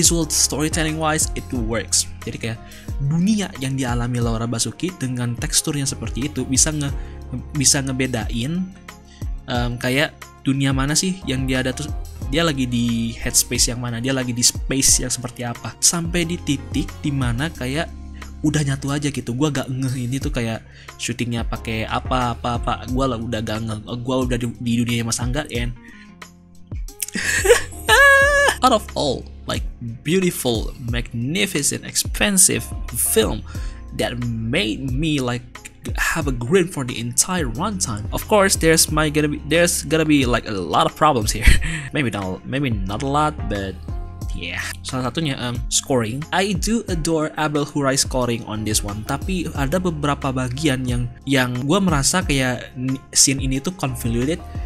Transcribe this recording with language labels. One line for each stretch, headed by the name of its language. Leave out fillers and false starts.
English: Visual storytelling wise it works.
Indonesian: Jadi kayak dunia yang dialami Laura Basuki dengan teksturnya seperti itu bisa ngebedain kayak dunia mana sih yang dia ada tuh, dia lagi di headspace yang mana, dia lagi di space yang seperti apa, sampai di titik dimana kayak udah nyatu aja gitu. Gua gak ngeh ini tuh kayak syutingnya pakai apa. Gua udah gak ngeh, gua udah di dunia Mas Angga
English: and out of all like beautiful, magnificent, expensive film that made me like have a grin for the entire runtime. Of course, there's gonna be like a lot of problems here. maybe not a lot, but yeah.
Indonesian: Salah satunya scoring.
English: I do adore Abel Huray scoring on this one.
Indonesian: Tapi ada beberapa bagian yang gue merasa kayak scene ini tuh convoluted.